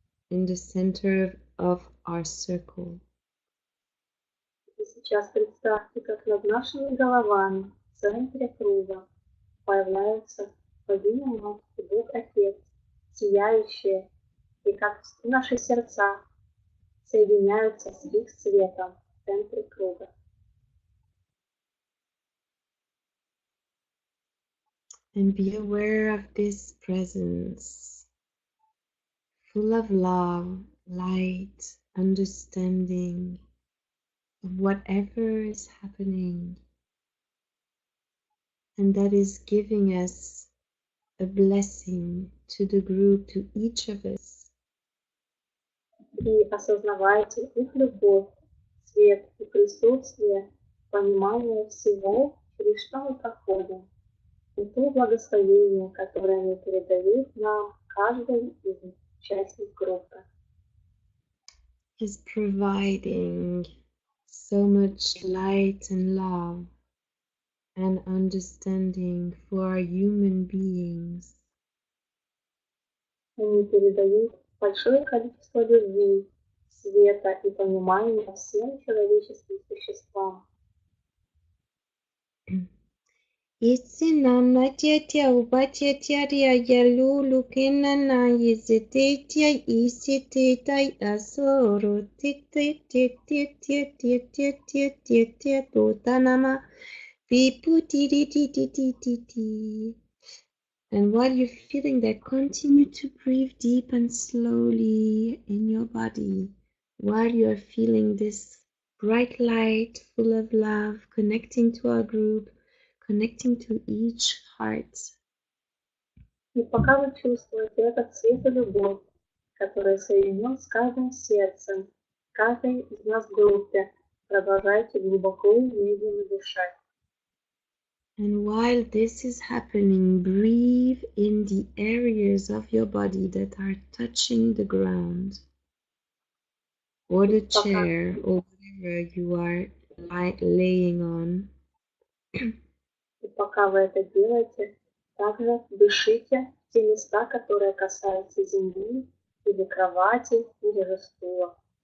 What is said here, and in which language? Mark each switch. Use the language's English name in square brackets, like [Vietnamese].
[English] in the center of our circle. [Russian] И сейчас представьте, как над нашими головами в центре круга появляются богиня Мать и Бог Отец, сияющие, и как наши сердца соединяются с их светом в центре круга. [English] And be aware of this presence, full of love, light, understanding of whatever is happening, and that is giving us a blessing to the group, to each of us. [Russian] И осознавайте их любовь, свет и присутствие, понимание всего, через что мы проходим, и то благословение, которое они передают нам, каждый из участников группы. [English] Is providing so much light and love and understanding for our human beings. [Russian] Они передают большое количество любви, света и понимания всем человеческим существам. Isinana tiatia upatia tiaria yalulu kinana yizititia isititai asoro tik tik tik tik tik tik tik tik tik tik totanama viputitititititi. [English] And while you're feeling that, continue to breathe deep and slowly in your body while you're feeling this bright light full of love connecting to our group, connecting to each heart. [Russian] И пока вы чувствуете этот свет и любовь, который соединен с каждым сердцем, каждой из нас в группе, продолжайте глубоко и медленно дышать. [English] And while this is happening, breathe in the areas of your body that are touching the ground, or the chair, or whatever you are laying on. [Russian] И пока вы это делаете, также дышите в те места, которые касаются земли, или кровати, или же стула.